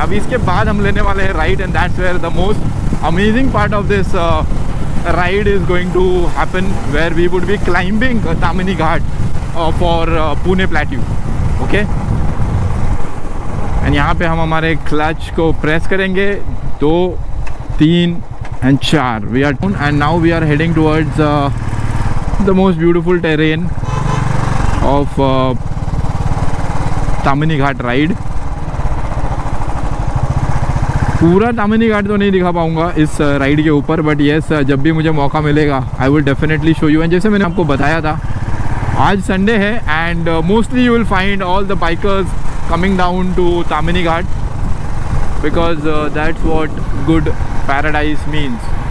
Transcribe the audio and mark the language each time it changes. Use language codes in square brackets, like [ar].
[hi] अब इसके बाद हम लेने वाले हैं ride, [en] And that's where the most amazing part of this ride is going to happen, where we would be climbing Tamini Ghat for Pune plateau, okay. [hi] And यहाँ पे हम हमारे क्लच को प्रेस करेंगे, 2, 3 and 4. [en] We are down, and now we are heading towards the most beautiful terrain of Tamini Ghat ride. [hi] पूरा तामिनी घाट तो नहीं दिखा पाऊंगा इस राइड के ऊपर, [en] but yes [hi] जब भी मुझे मौका मिलेगा [en] I will definitely show you. And [hi] जैसे मैंने आपको बताया था, आज संडे है, [en] And mostly you will find all the bikers coming down to Tamini Ghat, because that's what good paradise means.